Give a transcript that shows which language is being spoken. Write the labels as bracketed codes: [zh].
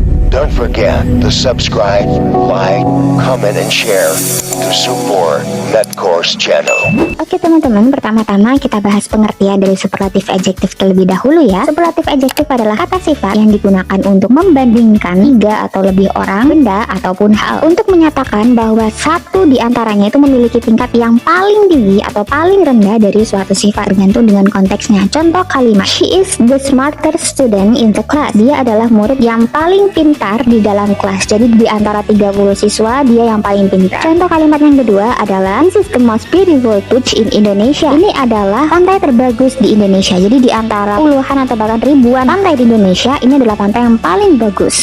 [en] Don't forget to subscribe, like, comment, and share to support NetCourse channel. [id] Oke teman-teman, pertama-tama kita bahas pengertian dari superlative adjective terlebih dahulu ya. Superlative adjective adalah kata sifat yang digunakan untuk membandingkan tiga atau lebih orang, benda, ataupun hal, untuk menyatakan bahwa satu di antaranya itu memiliki tingkat yang paling tinggi atau paling rendah dari suatu sifat, tergantung dengan konteksnya. Contoh kalimat, [en] she is the smartest student in the class. [id] Dia adalah murid yang paling pintar di dalam kelas. Jadi di antara 30 siswa dia yang paling pintar. Contoh kalimat yang kedua adalah [en] this is the most beautiful beach in Indonesia. [id] Ini adalah pantai terbagus di Indonesia. Jadi di antara puluhan atau bahkan ribuan pantai di Indonesia, ini adalah pantai yang paling bagus.